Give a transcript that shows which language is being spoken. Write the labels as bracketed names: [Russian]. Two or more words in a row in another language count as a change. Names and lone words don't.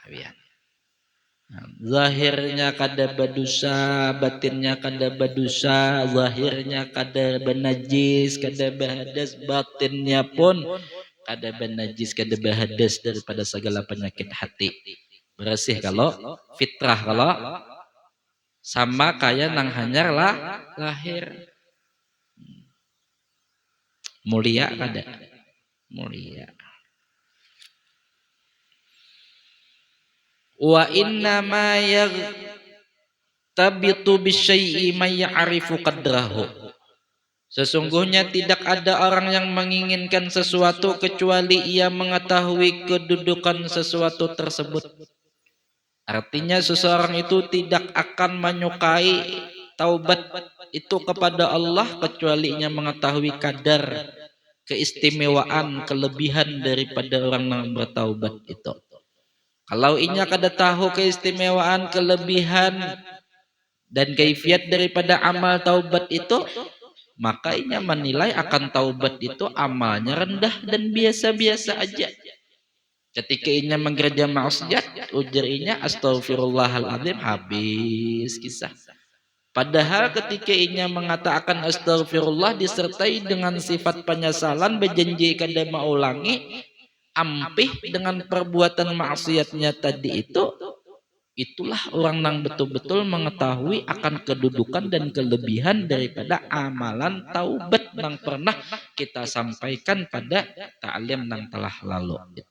[Banjar] Zahirnya kada berdosa, batinnya kada berdosa, zahirnya kada benajis, kada berhadas, batinnya pun kada benajis, kada berhadas daripada segala penyakit hati. Bersih kalau fitrah kalau sama kaya nang hanyar lah lahir. Mulia kada? Mulia. [Arabic] وإنما يغتبط بشيء من يعرف قدره. [Indonesian] Sesungguhnya tidak ada orang yang menginginkan sesuatu kecuali ia mengetahui kedudukan sesuatu tersebut. Artinya seseorang itu tidak akan menyukai taubat itu kepada Allah kecuali ia mengetahui kadar keistimewaan kelebihan daripada orang yang bertaubat itu. [Banjar] Kalau inya kada tahu keistimewaan, kelebihan dan kaifiat daripada amal taubat itu, maka inya menilai akan taubat itu amalnya rendah dan biasa-biasa aja. Ketika inya mengerja maksiat, ujar inya astaghfirullahaladzim, habis kisah. Padahal ketika inya mengatakan astaghfirullah disertai dengan sifat penyesalan, berjanji kada maulangi, ampih dengan perbuatan maksiatnya tadi itu, itulah orang yang betul-betul mengetahui akan kedudukan dan kelebihan daripada amalan taubat yang pernah kita sampaikan pada ta'lim yang telah lalu itu.